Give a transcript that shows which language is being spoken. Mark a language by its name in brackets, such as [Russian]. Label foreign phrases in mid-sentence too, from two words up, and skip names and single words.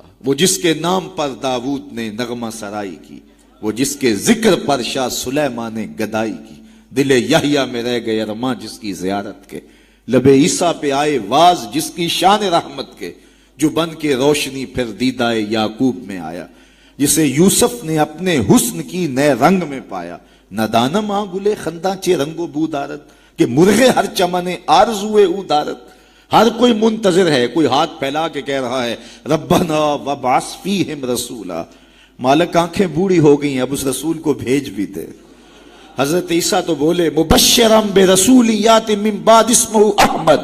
[Urdu] وہ جس کے نام پر داؤد نے نغمہ سرائی کی، وہ جس کے ذکر پر شاہ سلیمان نے گدائی کی. دل یحییٰ میں رہ گئے ارماں جس کی زیارت کے، لب عیسیٰ پہ آئے واز جس کی شان رحمت کے. جو بن کے روشنی پھر دیدائے یعقوب میں آیا، جسے یوسف نے اپنے حسن کی نئے رنگ میں پایا. [Persian] ندانم آنگلے خنداں چے رنگ و بو دارت کہ مرغے ہر چمنے آرزوئے او دارت. [Urdu] ہر کوئی منتظر ہے، کوئی ہاتھ پھیلا کے کہہ رہا ہے [Arabic] ربنا وبعث فیہم رسولا. [Urdu] مالک آنکھیں بوڑھی ہو گئی، اب اس رسول کو بھیج بھی دے. حضرت عیسیٰ تو بولے [Arabic] مبشرم برسول یات من بعد اسمہ احمد.